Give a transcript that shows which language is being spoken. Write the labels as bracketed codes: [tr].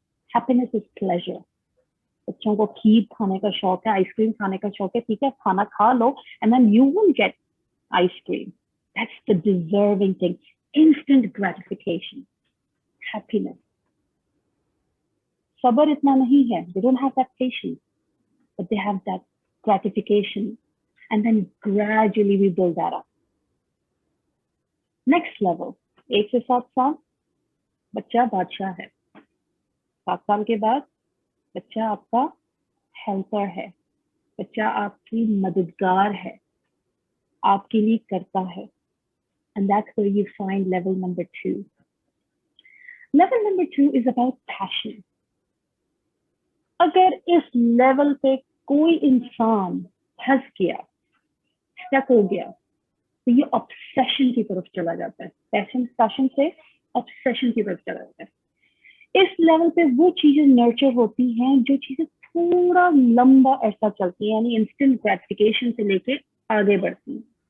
[en] Happiness is pleasure. [hi] बच्चों को खीर खाने का शौक है, आइसक्रीम खाने का शौक है, ठीक है, खाना खा लो [en] And then you will get ice cream. That's the deserving thing. Instant gratification, happiness. [hi] सब्र इतना नहीं है. [en] They don't have that patience, but they have that gratification. And then gradually we build that up. Next level, [hi] 1 से 7 साल बच्चा बादशाह है. 7 साल के बाद बच्चा आपका हेल्पर है, बच्चा आपकी मददगार है, आपके लिए करता है. [en] And that's where you find level number 2. Level number 2 is about passion. [hi] अगर इस लेवल पे कोई इंसान फंस गया, स्टक हो गया, तो ये ऑब्सेशन की तरफ चला जाता है. पैशन से ऑब्सेशन की तरफ चला जाता है. इस लेवल पे वो चीजें नर्चर होती हैं जो चीजें थोड़ा लंबा अरसा चलती हैं, यानी इंस्टेंट ग्रेटिफिकेशन से लेके आगे बढ़ती हैं.